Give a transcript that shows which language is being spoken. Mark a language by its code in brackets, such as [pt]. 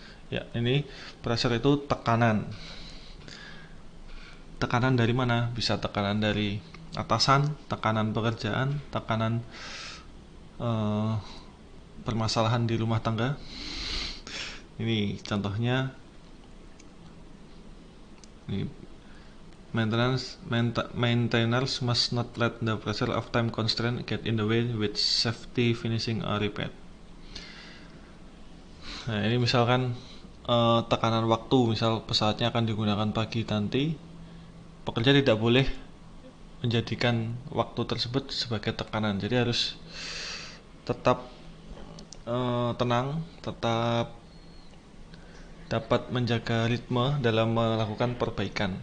[id] Ya, ini pressure itu tekanan. Tekanan dari mana? Bisa tekanan dari atasan, tekanan pekerjaan, tekanan permasalahan di rumah tangga. Ini contohnya. [en] Ini maintainers must not let the pressure of time constraint get in the way with safety finishing a repair. [id] Nah, ini misalkan tekanan waktu, misal pesawatnya akan digunakan pagi nanti, pekerja tidak boleh menjadikan waktu tersebut sebagai tekanan. Jadi harus tetap tenang, tetap dapat menjaga ritme dalam melakukan perbaikan.